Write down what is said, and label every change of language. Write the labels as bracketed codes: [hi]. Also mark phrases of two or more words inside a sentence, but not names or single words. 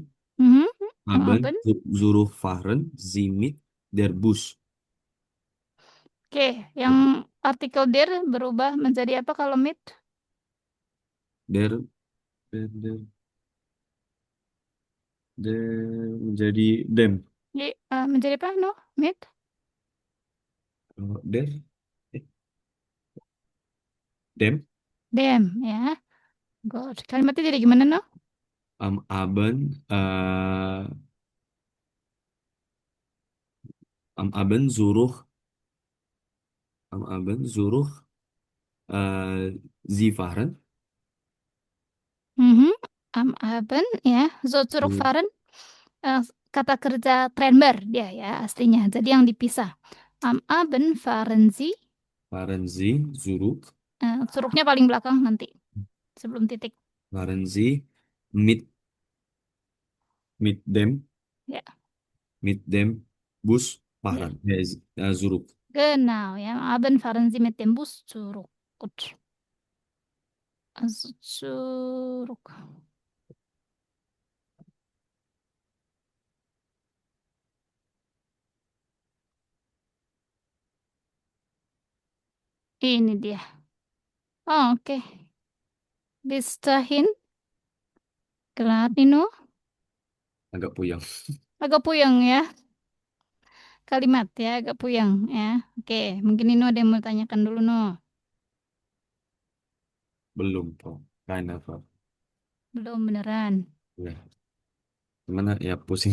[de] Mhm, am Abend, Abend. Zuruf fahren Sie mit der Bus. [id] Oke, yang artikel der berubah menjadi apa kalau mit? [de] Der, der, [id] menjadi dem. Menjadi apa, no? Mit? [de] Der, eh, dem. Dem, [id] ya. Good. Kalimatnya jadi gimana, no? [de] Am Abend, am Abend, am Abend, Sie fahren. Mhm. Am Abend, ya. So Sie zurückfahren, [id] eh, kata kerja Trennbar dia ya aslinya. Jadi yang dipisah. [de] Am Abend fahren Sie, fahren Sie zurück. [id] hurufnya paling belakang nanti sebelum titik. [de] Fahren Sie mit dem, [id] Ya, [de] mit dem Bus [id] ya. [de] fahren. Zurück. Genau, ya. Am Abend fahren Sie mit dem Bus zurück. Gut. Also zurück. [id] Ini dia. Oh, oke. [de] Bis dahin, klar, Nino. [id] Agak puyeng. Agak puyeng ya kalimat ya, agak puyeng ya. Oke, mungkin Nino ada yang mau tanyakan dulu, no. Belum, Bro. [de] Keine Frage. [id] Belum beneran. Ya, gimana ya pusing.